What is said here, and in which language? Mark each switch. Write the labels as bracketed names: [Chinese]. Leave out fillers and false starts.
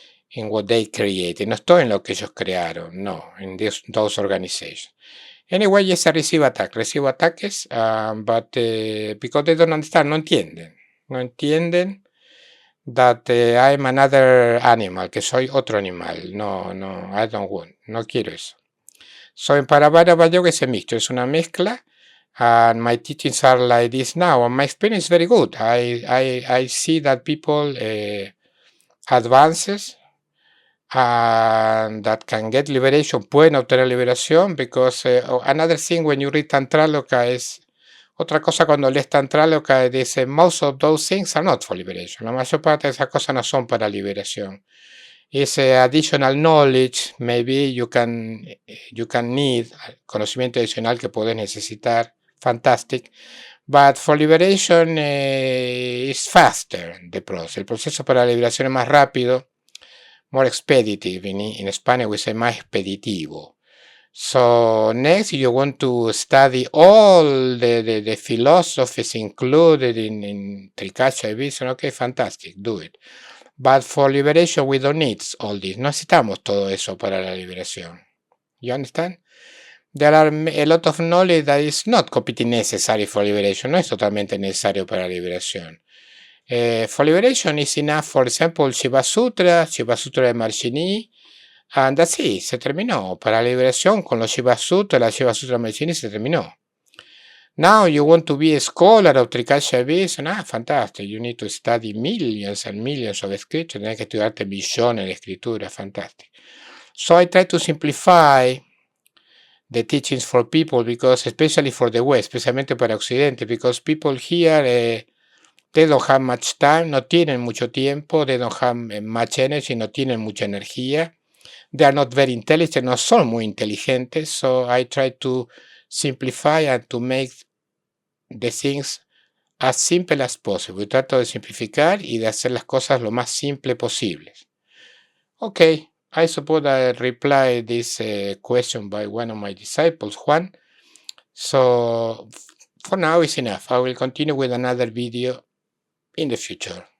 [English] In what they created. [Spanish] No estoy en lo que ellos crearon. [English] No, in those organizations. Anyway, yes, I receive ataques, but because they don't understand, [Spanish] no entienden [English] that I'm another animal, [Spanish] que soy otro animal. [English] No, I don't want, [Spanish] no quiero eso. [English] So [Spanish] en Parabhadava Yoga es mixto, es una mezcla, [English] and my teachings are like this now, and my experience is very good. I see that people advances and that can get liberation, [Spanish] pueden obtener liberación, [English] because another thing when you read Tantraloka is [Spanish] Otra cosa cuando lees Tantra lo que dice, [English] most of those things are not for liberation. [Spanish] La mayor parte de esas cosas no son para liberación. [English] It's additional knowledge, maybe you can need [Spanish] conocimiento adicional que puedes necesitar, fantastic. [English] But for liberation is faster the process. [Spanish] El proceso para la liberación es más rápido, [English] more expeditive. In Spanish we say [Spanish] más expeditivo. [English] So next you want to study all the philosophies included in Trika vision. Okay, fantastic, do it. But for liberation we don't need all this. [Spanish] No necesitamos todo eso para la liberación. [English] You understand? There are a lot of knowledge that is not completely necessary for liberation. [Spanish] No es totalmente necesario para la liberación. [English] For liberation is enough, for example, [Spanish] Shiva Sutra de Marshini, [English] and that's it, [Spanish] se terminó. Para la liberación con los Shiva Sutra, la Shiva Sutra de Marshini se terminó. [English] Now you want to be a scholar of Trikasha vision, fantastic. You need to study millions and millions of scriptures. [Spanish] Tienes que estudiarte millones de escrituras, [English] fantastic. So I try to simplify the teachings for people, because especially for the West, [Spanish] especialmente para Occidente, [English] because people here, they don't have much time, [Spanish] no tienen mucho tiempo, [English] they don't have much energy, [Spanish] no tienen mucha energía. [English] They are not very intelligent, [Spanish] no son muy inteligentes, [English] so I try to simplify and to make the things as simple as possible. [Spanish] Yo trato de simplificar y de hacer las cosas lo más simple posible. [English] Okay, I suppose I replied this question by one of my disciples, Juan. So for now it's enough. I will continue with another video in the future.